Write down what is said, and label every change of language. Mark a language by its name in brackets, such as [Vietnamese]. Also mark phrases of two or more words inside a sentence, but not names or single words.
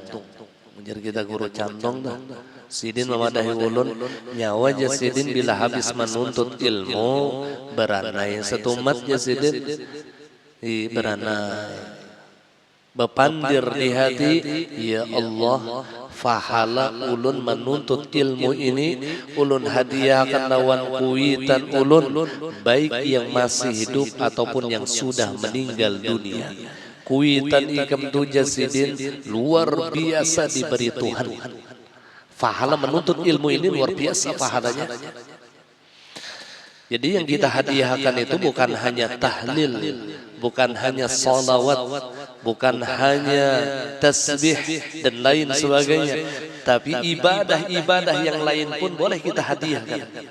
[Banjar] Menjadi kita guru Cantung dah. Sidin memadahi ulun, nyawa aja Sidin bila habis menuntut ilmu beranai setumat ya Sidin, beranai bepandir di hati, ya Allah, fahala ulun menuntut ilmu ini ulun hadiahkan lawan kuitan ulun, baik yang masih hidup ataupun yang sudah meninggal dunia. Kuitan ikam tu Sidin luar biasa diberi Tuhan. [Indonesian] Pahala menuntut ilmu ini luar biasa pahalanya. Jadi yang kita hadiahkan itu bukan hanya tahlil, bukan hanya salawat, bukan hanya tasbih dan lain sebagainya, tapi ibadah-ibadah yang lain pun boleh kita hadiahkan.